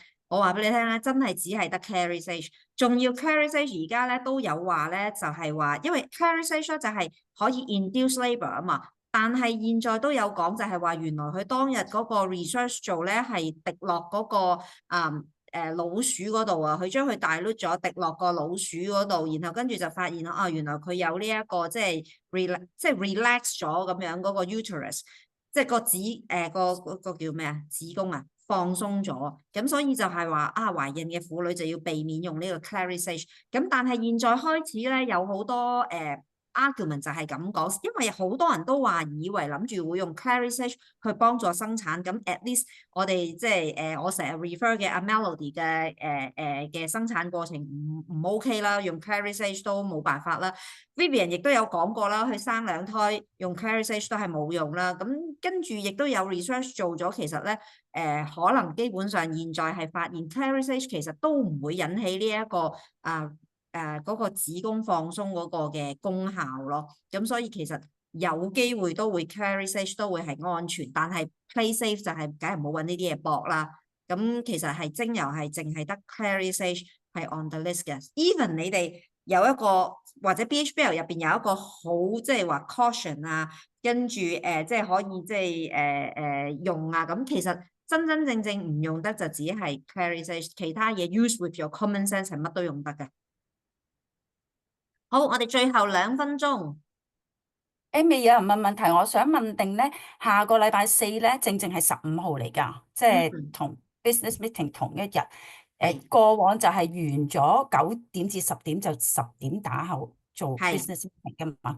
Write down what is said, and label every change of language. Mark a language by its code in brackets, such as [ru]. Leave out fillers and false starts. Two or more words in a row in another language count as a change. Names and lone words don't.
[yue] 我話俾你聽咧，真係只係得 Clary Sage， 仲要 Clary Sage 而家咧都有話咧，就係話，因為 Clary Sage 就係可以 [en] induce labour [yue] 啊嘛，但係現在都有講就係話，原來佢當日嗰個 research 做咧係滴落嗰個老鼠嗰度啊，佢將佢dilute咗，滴落個老鼠嗰度，然後跟住就發現啊，原來佢有呢一個即係 relax 咗咁樣嗰個 uterus，即係個個叫咩啊？子宮啊放鬆咗，咁所以就係話啊，懷孕嘅婦女就要避免用呢個 Clarisage。咁但係現在開始咧有好多argument 就係咁講，因為好多人都話以為諗住會用 Clarisage 去幫助生產，咁 [en] at least [yue] 我哋即係我成日 refer 嘅阿 Melody 嘅嘅生產過程唔 OK 啦，用 Clarisage 都冇辦法啦。Vivian 亦都有講過啦，佢生2胎用 Clarisage 都係冇用啦。咁跟住亦都有 research 做咗，其實咧可能基本上現在係發現 Clarisage 其實都唔會引起呢一個嗰個子宮放鬆嗰個嘅功效咯，咁所以其實有機會都會 Clarisage 都會係安全，但係 [en] play safe [yue] 就係梗係唔好揾呢啲嘢搏啦。咁其實係精油係淨係得 Clarisage 係 [en] on the list [yue] 嘅。Even 你哋有一個或者 BHBL 入邊有一個好即係話 caution 啊，跟住即係可以即係用啊，咁其實真真正正唔用得就只係 Clarisage， 其他嘢 [en] use with your common sense [yue] 係乜都用得嘅。好，我哋最後2分鐘。 Amy 有人問問題，我想問定咧，下個禮拜4咧，正係15號嚟㗎，即係同 [en] business meeting [yue] 同一日。過往就係完咗9點至10點，就10點打後做 [en] business meeting [yue] 㗎嘛。